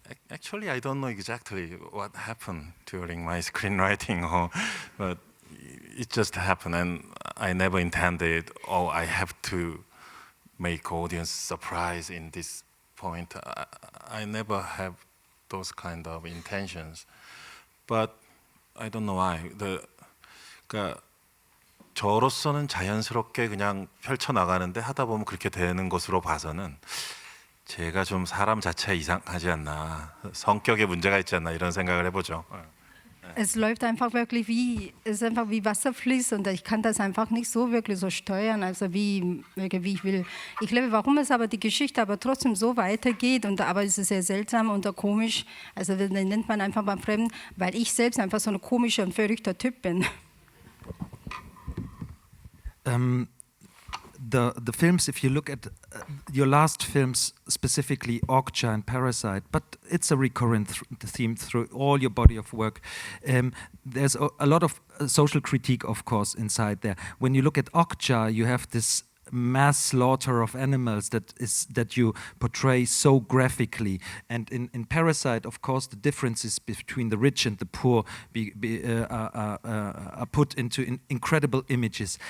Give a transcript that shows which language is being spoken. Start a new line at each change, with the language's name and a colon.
English: Actually, I don't know exactly what happened during my screenwriting, but it just happened, and I never intended, oh, I have to make audience surprise in this point. I never have those kind of intentions, but I don't know why.
Korean: 그러니까 저로서는 자연스럽게 그냥 펼쳐 나가는데 하다 보면 그렇게 되는 것으로 봐서는 제가 좀 사람 자체가 이상하지 않나, 성격에 문제가 있지 않나 이런 생각을 해보죠.
German: Es läuft einfach wirklich es ist einfach wie Wasser fließt, und ich kann das einfach nicht so wirklich so steuern, also wie ich will. Ich glaube, warum es aber die Geschichte aber trotzdem so weitergeht, aber es ist sehr seltsam und komisch, also das nennt man einfach beim Fremden, weil ich selbst einfach so ein komischer und verrückter Typ bin.
English: The films, if you look at your last films, specifically Okja and Parasite, but it's a recurrent theme through all your body of work. There's a lot of social critique, of course, inside there. When you look at Okja, you have this mass slaughter of animals that you portray so graphically, and in Parasite, of course, the differences between the rich and the poor are put into incredible images.